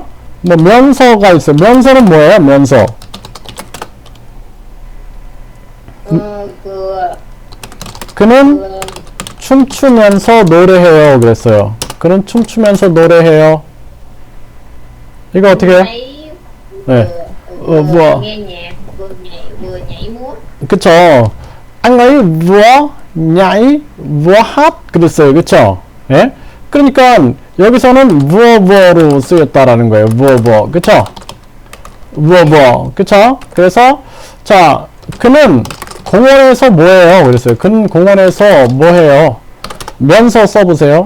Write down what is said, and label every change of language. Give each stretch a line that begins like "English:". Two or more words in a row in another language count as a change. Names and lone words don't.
Korean: 뭐 면서가 있어요. 면서는 뭐예요? 면서. 그는 춤추면서 노래해요. 그랬어요. 그는 춤추면서 노래해요. 이거 어떻게 해요? 네.
Vietnamese: Vừa nghe nhạc vừa nhảy múa. 그쵸. anh ấy vừa nhảy, vừa hát
Korean: 그랬어요. 그쵸? 예? 그러니까 여기서는 무어로 쓰였다라는 거예요. 무어. 그쵸? 무어. 그쵸? 그래서 자, 그는 공원에서 뭐해요? 그랬어요. 그는 공원에서 뭐해요? 면서 써보세요.